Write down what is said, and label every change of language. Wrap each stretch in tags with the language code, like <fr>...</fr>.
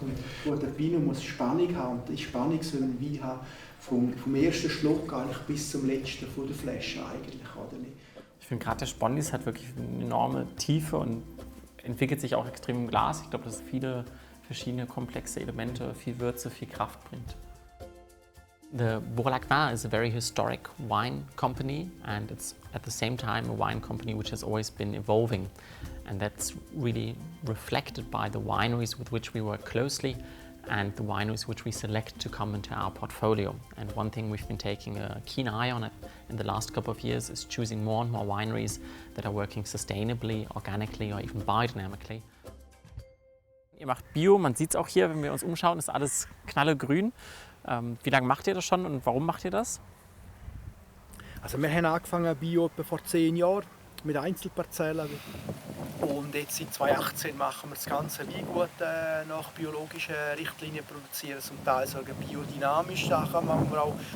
<de>Und guter Pinot muss Spannung haben, und die Spannung soll ein Wein haben, vom ersten Schluck eigentlich bis zum letzten von der Flasche eigentlich, oder nicht? Ich finde gerade der Spondis hat wirklich eine enorme Tiefe und entwickelt sich auch extrem im Glas. Ich glaube, dass es viele verschiedene komplexe Elemente, viel Würze, viel Kraft bringt.</de> <en>The Lac Vins is a very historic wine company, and it's at the same time a wine company which has always been evolving, and that's really reflected by the wineries with which we work closely and the wineries which we select to come into our portfolio. And one thing we've been taking a keen eye on it in the last couple of years is choosing more and more wineries that are working sustainably, organically or even biodynamically.</en> <de>Ihr macht Bio, man sieht es auch hier, wenn wir uns umschauen, ist alles knallegrün. Wie lange macht ihr das schon und warum macht ihr das? Also wir haben angefangen Bio etwa vor 10 Jahren mit Einzelparzellen. Und jetzt seit 2018 machen wir das ganze Weingut nach biologischen Richtlinien, produzieren zum Teil sogar biodynamisch Sachen machen wir auch.</de>